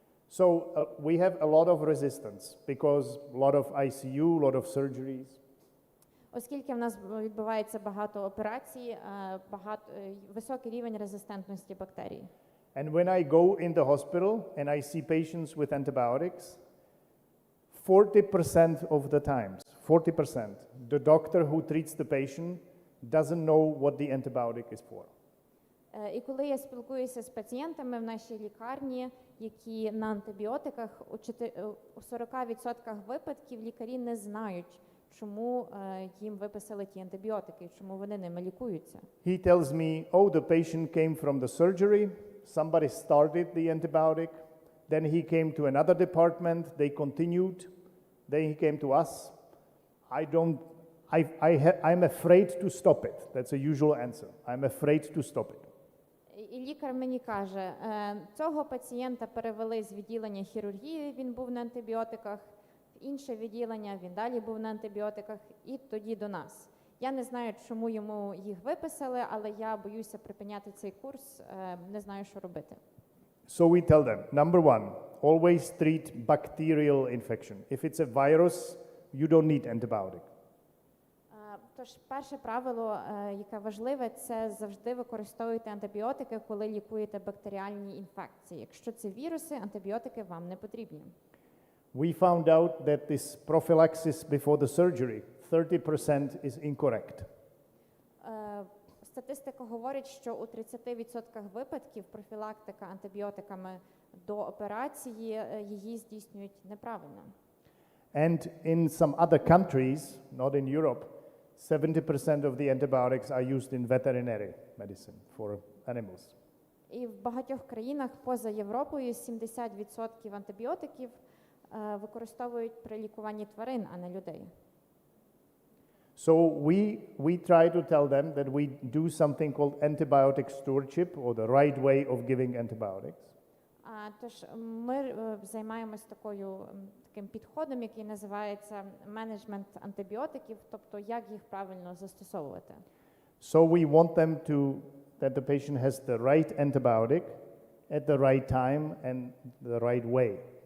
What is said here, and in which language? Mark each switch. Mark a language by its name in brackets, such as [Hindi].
[English] So we have a lot of resistance because a lot of ICU, a lot of surgeries. [Ukrainian] Оскільки в нас відбувається багато операцій, високий рівень резистентності бактерій. [English] And when I go in the hospital and I see patients with antibiotics, 40% of the times, 40%, the doctor who treats the patient doesn't know what the antibiotic is for. [Ukrainian] І коли я спілкуюся з пацієнтами в нашій лікарні, які на антибіотиках, у 40% випадків лікарі не знають, чому їм виписали ті антибіотики, чому вони ними лікуються. [English] He tells me, oh, the patient came from the surgery, somebody started the antibiotic, then he came to another department, they continued, then he came to us. I'm afraid to stop it. That's a usual answer. I'm afraid to stop it. [Ukrainian] І лікар мені каже, цього пацієнта перевели з відділення хірургії, він був на антибіотиках, в інше відділення, він далі був на антибіотиках, і тоді до нас. Я не знаю, чому йому їх виписали, але я боюся припиняти цей курс, не знаю, що робити. [English] So we tell them, number one, always treat bacterial infection. If it's a virus, you don't need antibiotic. [Ukrainian] Тож перше правило, яке важливе, це завжди використовуйте антибіотики, коли лікуєте бактеріальні інфекції. Якщо це віруси, антибіотики вам не потрібні. [English] We found out that this prophylaxis before the surgery, 30% is incorrect. [Ukrainian] Статистика говорить, що у 30% випадків профілактика антибіотиками до операції її здійснюють неправильно. [English] And in some other countries, not in Europe, 70% of the antibiotics are used in veterinary medicine for animals. [Ukrainian] І в багатьох країнах поза Європою 70% антибіотиків використовують при лікуванні тварин, а не людей. [English] So we try to tell them that we do something called antibiotic stewardship, or the right way of giving antibiotics. [Ukrainian] Тож ми займаємось таким підходом, який називається менеджмент антибіотиків, тобто як їх правильно застосовувати. [English] So we want them that the patient has the right antibiotic at the right time and the right way.